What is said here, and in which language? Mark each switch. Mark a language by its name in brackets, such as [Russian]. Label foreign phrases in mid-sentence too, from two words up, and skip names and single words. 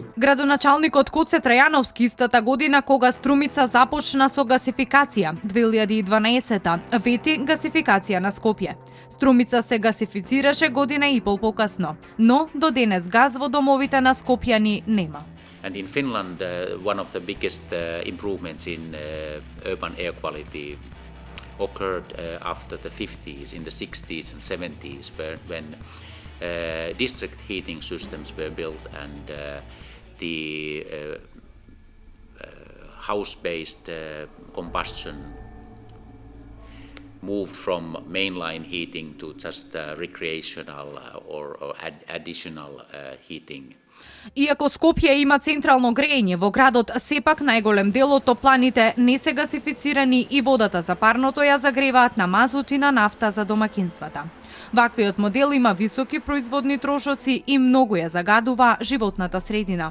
[Macedonian] Градоначалникот Коце Трајановски истата година кога Струмица започна со гасификација 2012, вети гасификација на Скопје. Струмица се гасифицираше година и пол покасно, но до денес газ во домовите на скопјани нема. [English] And in Finland, one of the biggest improvements in urban air quality occurred after the 50s, in the 60s and 70s, when district heating systems were built and the house-based combustion moved from mainline heating to just recreational or additional heating. [Macedonian] Иако Скопје има централно грејење во градот, сепак најголем дел од топланите не се гасифицирани и водата за парното ја загреваат на мазут и на нафта за домакинствата. Ваквиот модел има високи производни трошоци и многу ја загадува животната средина.